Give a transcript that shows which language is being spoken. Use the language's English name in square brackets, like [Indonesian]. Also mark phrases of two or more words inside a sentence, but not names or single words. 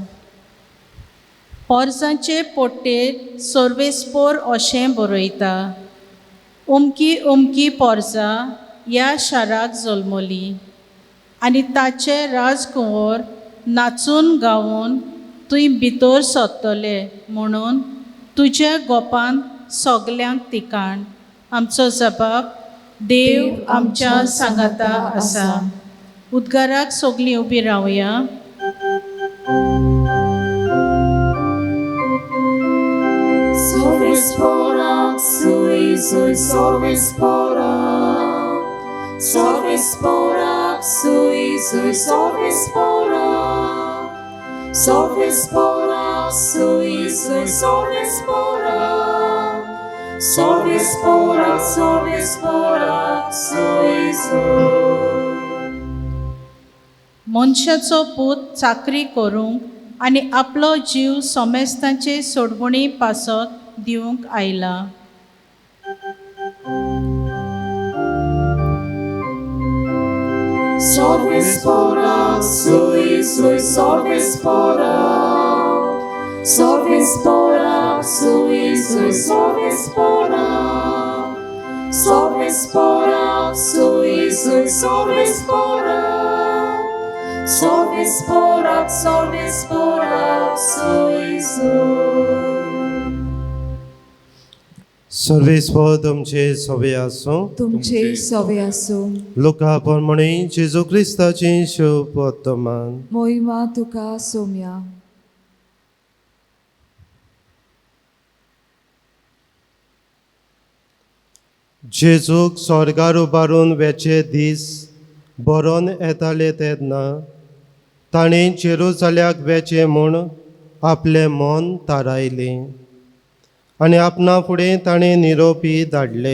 [Konkani] पोरसांचे पोट्टेर सर्वेस्पोर अशें बरयता, उमकी उमकी पोरसां ह्या शाराक जल्मली, आनी ताचे राजकुंवर नाचून गावून तुंय भितर सोदतले म्हणून तुज्या गोपान सगल्यांक तिकाण. आमचो जबाब, देव आमच्या सांगाता आसा. उद्गाराक सगलीं उबी रावया. Sorvesporak, sui, sui, sorvesporak. Sorvesporak, sui, sui, sorvesporak. Sorvesporak, sui, sui, sorvesporak. Sorvesporak, sorvesporak, sui, sui. मनशाचो पूत चाकरी करूंक आनी आपलो जीव सोमेस्तांचे सोडवणी पासत दिवंक आयला. Sorvesporak, sui, sui, sorvesporak. Sorvesporak, sui, sui, sorvesporak. Sorvesporak, sui, sui, sorvesporak. Sorvesporak, sorvesporak, sui, sui. सर्वेस्पर तुमचे सवे आसूं. तुमचे सवे आसूं. लोका प्रमाणे जेजू क्रिस्ताची शुभ वर्तमान. मोहिमा तुका सोम्या. जेजूक स्वर्गार उबारून वेचे दीस बरोवन येताले तेन्ना ताणें जेरुसल्याक वेचे म्हूण आपलें मन थारायलें आनी आपणा फुडें ताणें निरोपी धाडले.